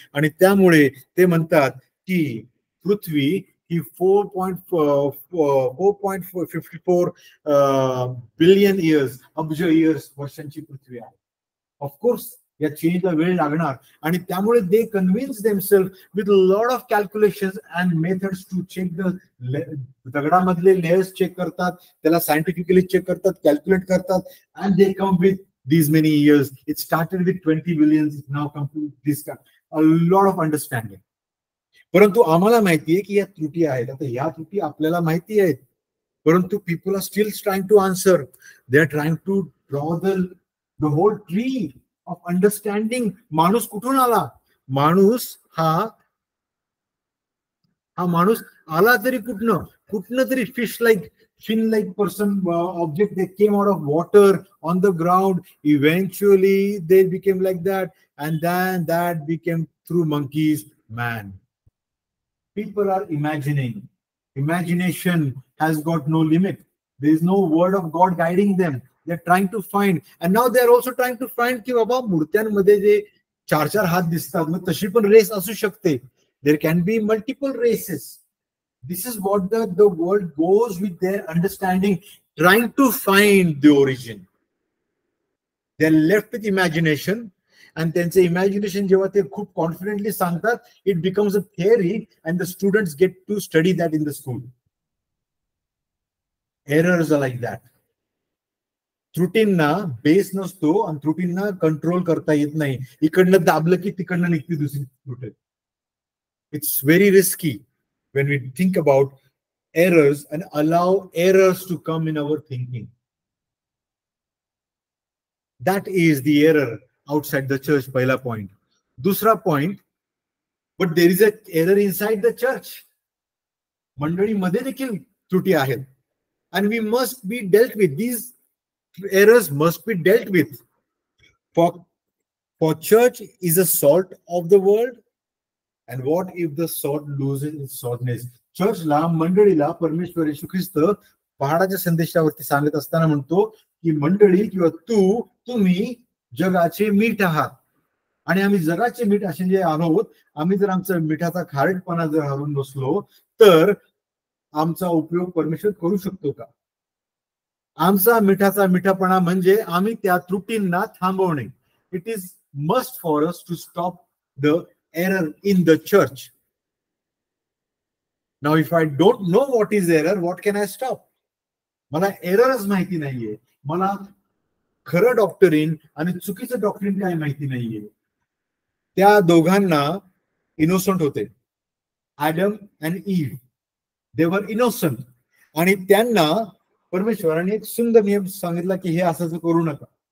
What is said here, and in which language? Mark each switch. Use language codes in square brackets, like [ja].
[mr] आणि त्यामुळे ते म्हणतात की पृथ्वी ही 4.54 बिलियन इयर्स, अब्ज इयर्स वर्षांची पृथ्वी आहे. ऑफकोर्स या चेंजला वेळ लागणार, आणि त्यामुळे [en] they convince themselves with lot of calculations and methods to check the [mr] दगडामधले layers check करतात, त्याला सायंटिफिकली चेक करतात, कॅल्क्युलेट करतात, [en] And they come with these many years. It started with 20 billions, it's now come to this a lot of understanding. [mr] परंतु आम्हाला माहिती आहे की या त्रुटी आहेत. आता या त्रुटी आपल्याला माहिती आहेत, परंतु [en] people are still trying to answer. They are trying to draw the whole tree of understanding. [mr] माणूस कुठून आला? माणूस हा माणूस आला तरी कुठनं तरी [en] fin like person object. They came out of water on the ground. Eventually they became like that, and then that became through monkeys, man. People are imagining. Imagination has got no limit. There is no word of God guiding them. They're trying to find, [mr] and now they're also trying to find की बाबा मूर्त्यांमध्ये जे 4 हात दिसतात, मग तशी पण race असू शकते. [en] There can be multiple races. This is what the world goes with their understanding, trying to find the origin. They're left with imagination, and [mr] त्यांचे [en] imagination [mr] जेव्हा ते खूप [en] confidently [mr] सांगतात, [en] it becomes a theory, and the students get to study that in the school. Errors are like that. [mr] त्रुटींना base नसतो आणि त्रुटींना control करता येत नाही. इकडनं दाबलं की तिकडनं निघते दुसरी त्रुटी. [en] It's very risky when we think about errors and allow errors to come in our thinking. That is the error outside the church, [mr] पहिला [en] point. [mr] दूसरा [en] point, but there is an error inside the church. [mr] मंडळीमध्ये देखील त्रुटी आहेत, [en] and we must be dealt with. These errors must be dealt with. For church is a salt of the world. And what if the salt loses its saltness? [mr] चर्चला, मंडळीला परमेश्वर येशू ख्रिस्त पहाडाच्या संदेशावरती सांगत असताना म्हणतो की मंडळी किंवा तुम्ही जगाचे मीठ आहात, आणि आम्ही जगाचे मीठ असे जे आहोत, आम्ही जर आमचा मिठाचा खारटपणा जर हरून बसलो तर आमचा उपयोग परमेश्वर करू शकतो का? आमचा मिठाचा मिठापणा म्हणजे आम्ही त्या त्रुटींना थांबवणे. [en] It is must for us to stop the error in the church. Now if I don't know what is error, what can I stop? [mr] मला एररच माहिती नाहीये, मला खरं डॉक्टरीन आणि चुकीचं डॉक्टरीन काय माहिती नाहीये. त्या दोघांना इनोसंट होते, ॲडम अँड ईव्ह. [en] they were innocent, [mr] आणि त्यांना परमेश्वराने एक सुंदर नियम सांगितला की हे असं करू नका.